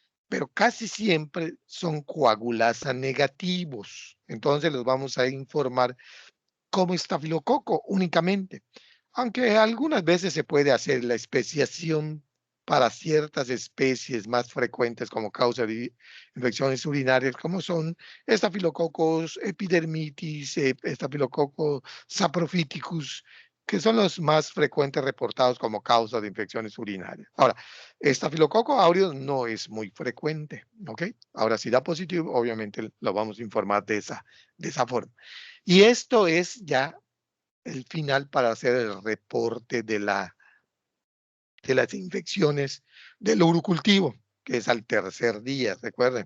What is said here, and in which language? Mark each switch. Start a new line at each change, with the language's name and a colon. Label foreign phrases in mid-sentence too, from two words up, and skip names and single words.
Spanish: pero casi siempre son coagulasa negativos. Entonces los vamos a informar como estafilococo únicamente, aunque algunas veces se puede hacer la especiación para ciertas especies más frecuentes como causa de infecciones urinarias, como son estafilococos epidermitis, estafilococo saprophyticus, que son los más frecuentes reportados como causa de infecciones urinarias. Ahora, estafilococo aureus no es muy frecuente, ¿ok? Ahora, si da positivo, obviamente lo vamos a informar de esa forma. Y esto es ya el final para hacer el reporte de las infecciones del urocultivo, que es al tercer día, recuerden.